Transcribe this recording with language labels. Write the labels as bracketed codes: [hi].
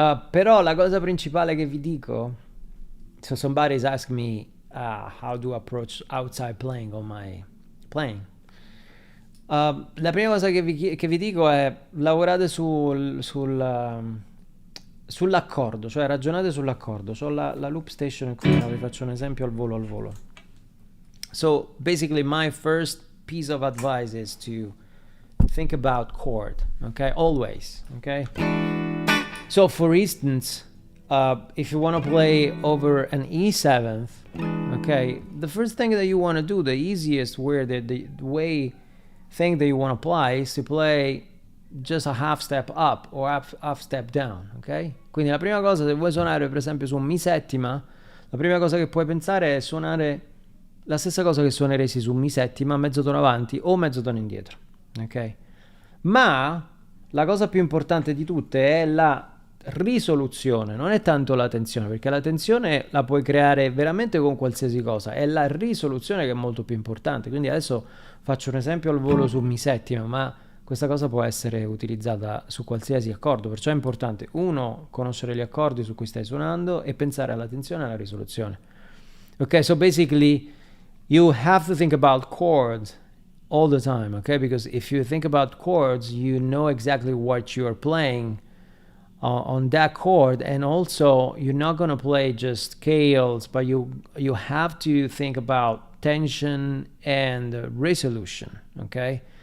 [it] Però la cosa principale che vi dico, [en] so somebody's asked me how do I approach outside playing on my playing. [it] La prima cosa che vi dico è lavorate sull'accordo, cioè ragionate sull'accordo. C'ho la loop station qui, vi faccio un esempio al volo. [en] So basically my first piece of advice is to think about chord, okay? Always, okay? So for instance, if you want to play over an E7th, okay, the first thing that you want to do, the easiest way, the way thing that you want to apply is to play just a half step up or half step down, ok? [it] Quindi la prima cosa, se vuoi suonare per esempio su un Mi settima, la prima cosa che puoi pensare è suonare la stessa cosa che suoneresti su Mi settima, mezzo tono avanti o mezzo tono indietro, ok? Ma la cosa più importante di tutte è la risoluzione, non è tanto la tensione, perché la tensione la puoi creare veramente con qualsiasi cosa, è la risoluzione che è molto più importante. Quindi adesso faccio un esempio al volo su Mi settima, ma questa cosa può essere utilizzata su qualsiasi accordo, perciò è importante, uno, conoscere gli accordi su cui stai suonando e pensare alla tensione e alla risoluzione. [en] Ok, so basically you have to think about chords all the time, okay? Because if you think about chords, you know exactly what you are playing on that chord, and also you're not going to play just scales, but you have to think about tension and resolution, okay?